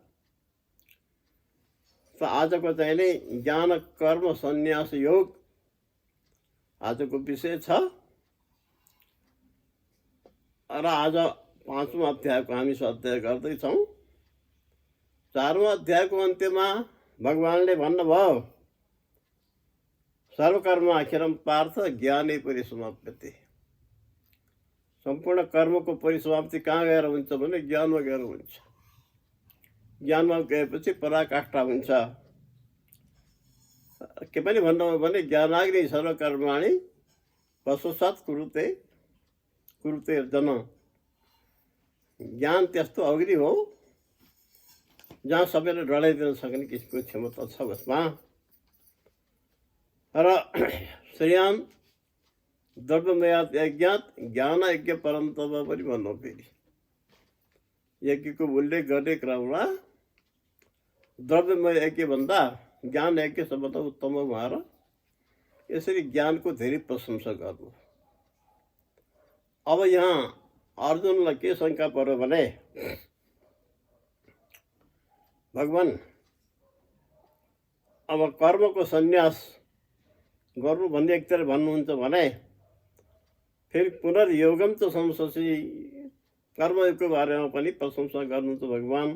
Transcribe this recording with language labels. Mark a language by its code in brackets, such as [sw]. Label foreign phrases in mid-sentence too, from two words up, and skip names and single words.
[ne] त आजको चाहिँ नि ज्ञान कर्म सन्यास योग आजको विषय छ र आज 5औं अध्यायको हामी स्वाध्याय गर्दैछौँ। 4औं अध्यायको अन्त्यमा भगवानले भन्नुभयो, [sa] सर्वकर्माखिरं पार्थ ज्ञाने परिसमाप्यते। [ne] सम्पूर्ण कर्मको परिसमाप्ति कहाँ गएर हुन्छ भने ज्ञानमा गएर हुन्छ। ज्ञानमा गएपछि पराकाष्ठा हुन्छ। के पनि भन्नुभयो भने [sa] ज्ञानाग्नि सर्वकर्माणि पश्चात् कुरुते अर्जुन। [ne] ज्ञान त्यस्तो अग्नि हो जहाँ सबैले डढाइदिन सक्ने किसिमको क्षमता छ उसमा। [sa] र श्रेयान् द्रव्यमयात् यज्ञात् ज्ञान यज्ञ परन्तप [ne] पनि भन्नु। फेरि यज्ञको उल्लेख गर्ने क्रममा द्रव्यमय यज्ञभन्दा ज्ञान यज्ञ सबभन्दा उत्तम हो भनेर यसरी ज्ञानको धेरै प्रशंसा गर्नु। अब यहाँ अर्जुनलाई के शङ्का पर्यो भने, भगवान अब कर्मको सन्यास गर्नु भन्ने एकतिर भन्नुहुन्छ भने फेरि पुनर्योगम त संशसी कर्मयोगको बारेमा पनि प्रशंसा गर्नुहुन्छ भगवान।